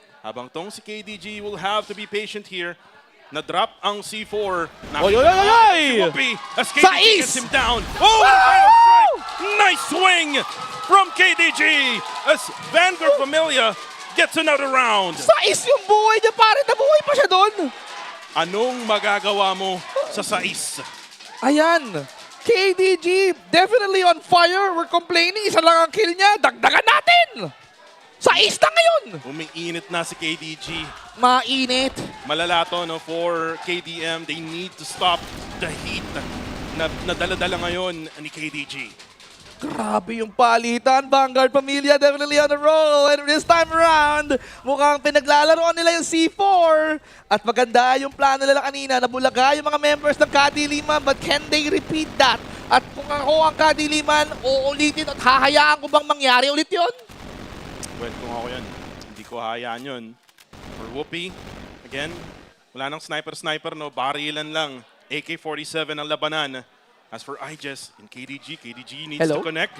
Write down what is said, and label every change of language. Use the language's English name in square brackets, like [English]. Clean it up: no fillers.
[English] Habang tong si KDG will have to be patient here. [Filipino] Na-drop ang C4. Oy, oy, oy, oy! [English] Si Whoopi as KDG gets him down. Oh, nice swing from KDG as Vanguard Familia gets another round. [Filipino] Sais yung buhay niya, pare. Nabuhay pa siya doon. Anong magagawa mo sa sais? [English] Ayan. KDG, definitely on fire. We're complaining. [Filipino] Isa lang ang kill niya. Dagdagan natin! Sa ace na ngayon! Umiinit na si KDG. Mainit. Malala to, no, [English] for KDM. They need to stop the heat na dala-dala ngayon ni KDG. [Filipino] Grabe yung palitan. [English] Vanguard Pamilya definitely on the roll. [Filipino] And this time around, mukhang pinaglalaroan nila yung C4. At maganda yung plano nila kanina. Nabulaga yung mga members ng Kadiliman. [English] But can they repeat that? [Filipino] At kung ako ang Kadiliman, uulitin at hahayaan ko bang mangyari ulit yun? Well, kung ako yan, hindi ko hayaan yun. For Whoopi, again, wala nang sniper-sniper, no? Barilan lang. [English] AK-47 ang labanan. As for IJess and KDG needs to connect.